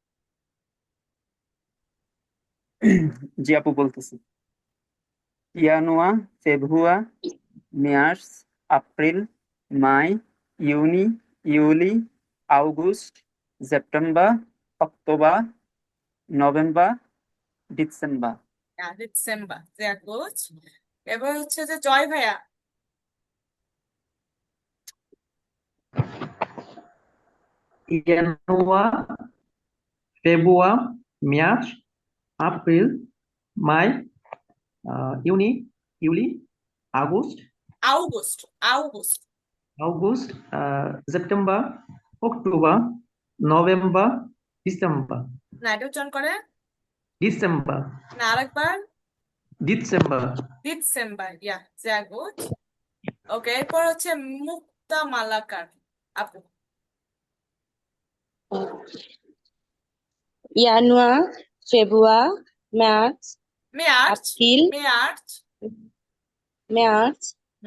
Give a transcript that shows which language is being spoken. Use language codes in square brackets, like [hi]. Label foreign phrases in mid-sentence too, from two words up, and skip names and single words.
[bn] জি আপু বলতেছি, [de] Januar, Februar, März, April, Mai, Juni, Juli, August, September, Oktober, November, Dezember. ডিসেম্বর, sehr gut। [bn] এবার হচ্ছে যে জয় ভাইয়া। জানুয়ারি, ফেব্রুয়ারি, মার্চ, এপ্রিল, মে, জুন, জুলাই, আগস্ট, [de] আউগুস্ট, আউগুস্ট। [bn] আগস্ট, সেপ্টেম্বর, অক্টোবর, নভেম্বর, ডিসেম্বর, না, এটা উচ্চারণ করে ডিসেম্বর, না, আরেকবার। ডিসেম্বর, ডিসেম্বর, ইয়া, [de] sehr gut। [bn] ওকে, এরপর হচ্ছে মুক্তা মালাকার আপু। জানুয়ারি, ফেব্রুয়ারি, মার্চ, মার্চ, এপ্রিল, মার্চ। মার্চ, হুম,